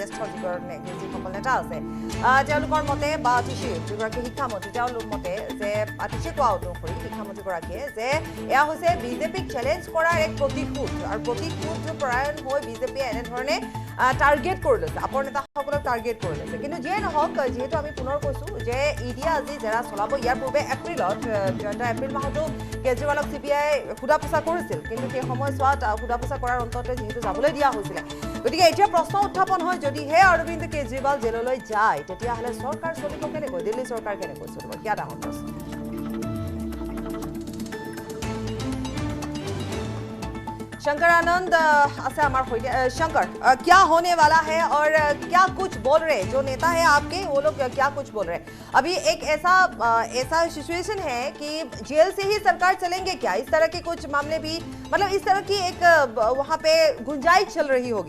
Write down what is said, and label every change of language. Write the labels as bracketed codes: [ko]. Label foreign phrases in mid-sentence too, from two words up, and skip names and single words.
[as] জ্যেষ্ঠ যিসকল নেতা আছে তেওঁলোকৰ মতে বা আতিশী যিগৰাকী শিক্ষামন্ত্ৰী তেওঁলোকৰ মতে যে আতিশী কোৱা অনুসৰি শিক্ষামন্ত্ৰীগৰাকীয়ে যে এয়া হৈছে বিজেপিক চেলেঞ্জ কৰাৰ এক প্ৰতিশোধ আৰু প্ৰতিশোধ পৰায়ণ হৈ বিজেপিয়ে এনেধৰণে টাৰ্গেট কৰি লৈছে আপৰ নেতাসকলক টাৰ্গেট কৰি লৈছে কিন্তু যিয়ে নহওক যিহেতু আমি পুনৰ কৈছোঁ যে ইডিয়ে আজি জেৰা চলাব ইয়াৰ পূৰ্বে এপ্ৰিলত এপ্ৰিল মাহতো কেজৰিৱালক CBI সোধা পোছা কৰিছিল, কিন্তু সেই সময়ছোৱাত সোধা পোছা কৰাৰ অন্ততে যিহেতু যাবলৈ দিয়া হৈছিলে। গতিকে এতিয়া প্ৰশ্ন উত্থাপন হয়, যদিহে অৰবিন্দ কেজৰিৱাল জেললৈ যায় তেতিয়াহ'লে চৰকাৰ চলিব কেনেকৈ, দিল্লী চৰকাৰ কেনেকৈ চলিব, সেয়া ডাঙৰ প্ৰশ্ন। [hi] शंकर आनंद से हमारे शंकर, क्या होने वाला है और क्या कुछ बोल रहे जो नेता है आपके, वो लोग क्या कुछ बोल रहे? अभी एक ऐसा सिचुएशन है कि जेल से ही सरकार चलेंगे क्या, इस तरह के कुछ मामले भी, मतलब इस तरह की एक वहां पे गुंजाइश चल रही होगी।